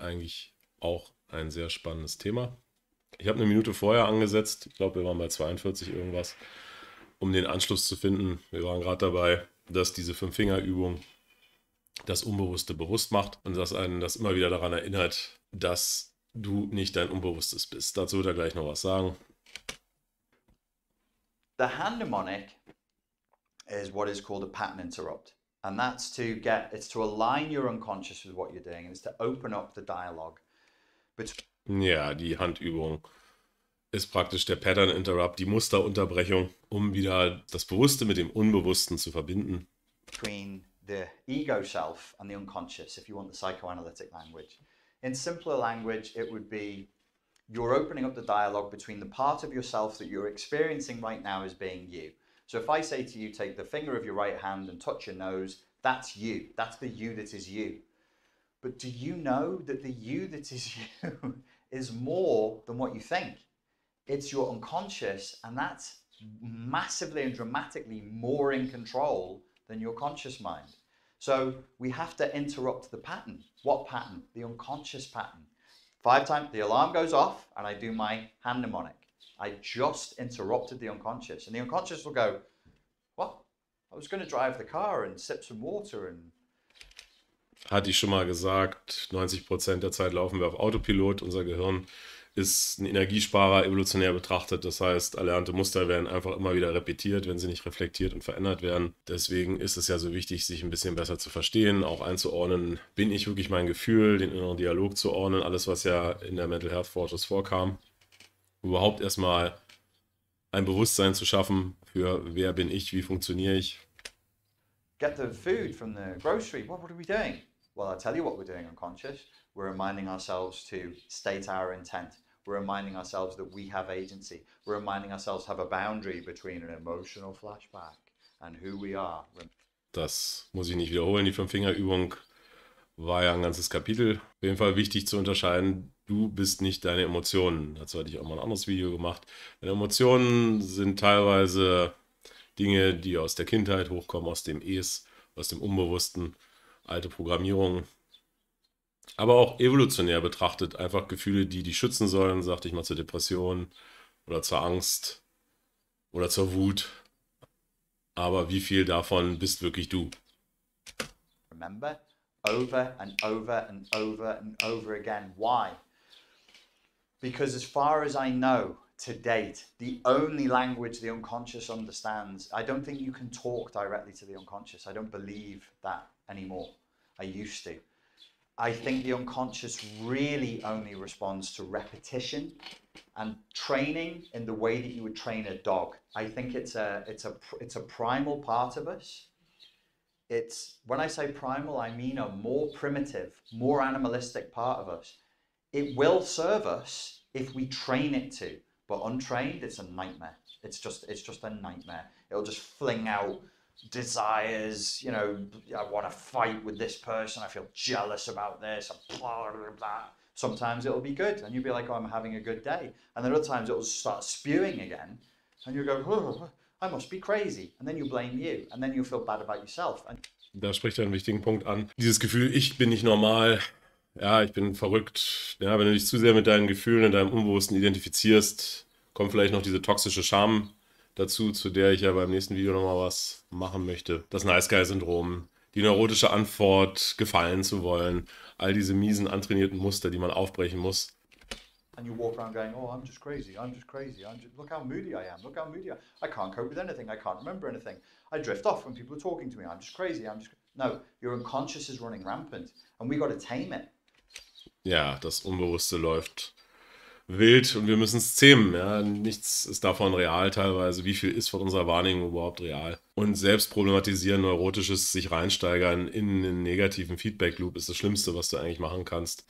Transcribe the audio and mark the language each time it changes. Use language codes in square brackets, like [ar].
[de] Eigentlich auch ein sehr spannendes Thema. Ich habe eine Minute vorher angesetzt, ich glaube, wir waren bei 42 irgendwas, um den Anschluss zu finden. Wir waren gerade dabei, dass diese Fünf-Finger-Übung das Unbewusste bewusst macht und dass einen das immer wieder daran erinnert, dass du nicht dein Unbewusstes bist. Dazu wird er gleich noch was sagen. [en] The hand mnemonic is what is called a pattern interrupt. And that's it's to align your unconscious with what you're doing, and it's to open up the dialogue. [de] Ja, die Handübung ist praktisch der Pattern Interrupt, die Musterunterbrechung, um wieder das Bewusste mit dem Unbewussten zu verbinden. [en] Between the ego self and the unconscious, if you want the psychoanalytic language. In simpler language, it would be you're opening up the dialogue between the part of yourself that you're experiencing right now as being you. So if I say to you, take the finger of your right hand and touch your nose, that's you. That's the you that is you. But do you know that the you that is you is more than what you think? It's your unconscious, and that's massively and dramatically more in control than your conscious mind. So we have to interrupt the pattern. What pattern? The unconscious pattern. 5 times the alarm goes off and I do my hand mnemonic. I just interrupted the unconscious, and the unconscious will go, what? I was going to drive the car and sip some water and... [de] Hatte ich schon mal gesagt, 90% der Zeit laufen wir auf Autopilot. Unser Gehirn ist ein Energiesparer, evolutionär betrachtet. Das heißt, erlernte Muster werden einfach immer wieder repetiert, wenn sie nicht reflektiert und verändert werden. Deswegen ist es ja so wichtig, sich ein bisschen besser zu verstehen, auch einzuordnen, bin ich wirklich mein Gefühl, den inneren Dialog zu ordnen, alles, was ja in der Mental Health Forschung vorkam. Überhaupt erstmal ein Bewusstsein zu schaffen für wer bin ich, wie funktioniere ich. [en] Get the food from the grocery. What are we doing? Well, I'll tell you what we're doing unconscious. We're reminding ourselves to state our intent. We're reminding ourselves that we have agency. We're reminding ourselves to have a boundary between an emotional flashback and who we are. [de] Das muss ich nicht wiederholen. Die Fünf-Finger-Übung war ja ein ganzes Kapitel. Auf jeden Fall wichtig zu unterscheiden, du bist nicht deine Emotionen. Dazu hatte ich auch mal ein anderes Video gemacht. Deine Emotionen sind teilweise Dinge, die aus der Kindheit hochkommen, aus dem Es, aus dem Unbewussten, alte Programmierungen. Aber auch evolutionär betrachtet einfach Gefühle, die dich schützen sollen, sagte ich mal, zur Depression oder zur Angst oder zur Wut. Aber wie viel davon bist wirklich du? [en] Remember, over and over and over and over again. Why? Because as far as I know, to date, the only language the unconscious understands, I don't think you can talk directly to the unconscious. I don't believe that anymore. I used to. I think the unconscious really only responds to repetition and training in the way that you would train a dog. I think it's a primal part of us. It's, when I say primal, I mean a more primitive, more animalistic part of us. It will serve us if we train it to, but untrained, it's a nightmare. It's just a nightmare. It'll just fling out desires, you know, I want to fight with this person, I feel jealous about this, blah, blah, blah. Sometimes it'll be good and you'll be like, oh, I'm having a good day. And then other times it'll start spewing again and you go, oh, I must be crazy. And then you blame you and then you feel bad about yourself. [de] Da spricht er einen wichtigen Punkt an. Dieses Gefühl, ich bin nicht normal, ja, ich bin verrückt. Ja, wenn du dich zu sehr mit deinen Gefühlen in deinem Unbewussten identifizierst, kommt vielleicht noch diese toxische Scham dazu, zu der ich ja beim nächsten Video nochmal was machen möchte. Das Nice Guy-Syndrom, die neurotische Antwort, gefallen zu wollen, all diese miesen, antrainierten Muster, die man aufbrechen muss. [en] And you walk around going, oh, I'm just crazy, look how moody I am, look how moody I can't cope with anything, I can't remember anything. I drift off when people are talking to me, I'm just crazy, No, your unconscious is running rampant and we got to tame it. [de] Ja, das Unbewusste läuft wild und wir müssen es zähmen. Ja? Nichts ist davon real teilweise. Wie viel ist von unserer Wahrnehmung überhaupt real? Und selbst problematisieren, neurotisches sich reinsteigern in einen negativen Feedback-Loop ist das Schlimmste, was du eigentlich machen kannst.